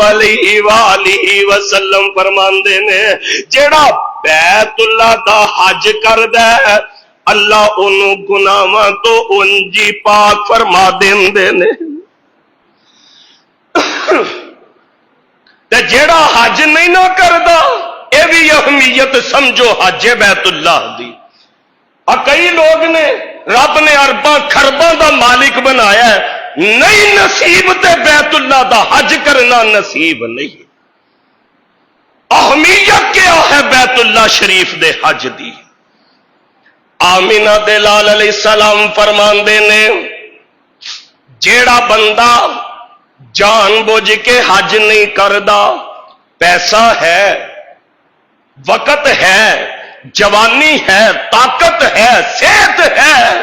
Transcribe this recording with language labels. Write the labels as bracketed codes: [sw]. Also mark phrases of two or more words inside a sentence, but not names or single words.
[ar] علیہ وآلہ وسلم [pa] فرماندے نے جیڑا بیت اللہ دا حج کردا ہے اللہ انہوں گناہاں تو انجی پاک فرما دیندے نے تے جیڑا حج نہیں نہ کردا اے بھی اہمیت سمجھو حج بیت اللہ دی۔ کئی لوگ نے رب نے ارباں خرباں دا مالک بنایا ہے نہیں نصیب تے بیت اللہ دا حج کرنا نصیب نہیں۔ اہمیت کیا ہے بیت اللہ شریف دے حج دی؟ آمینہ دے لال [ar] علیہ السلام [pa] فرماندے نے جیڑا بندہ جان بوجھ کے حج نہیں کردا پیسہ ہے وقت ہے جوانی ہے طاقت ہے صحت ہے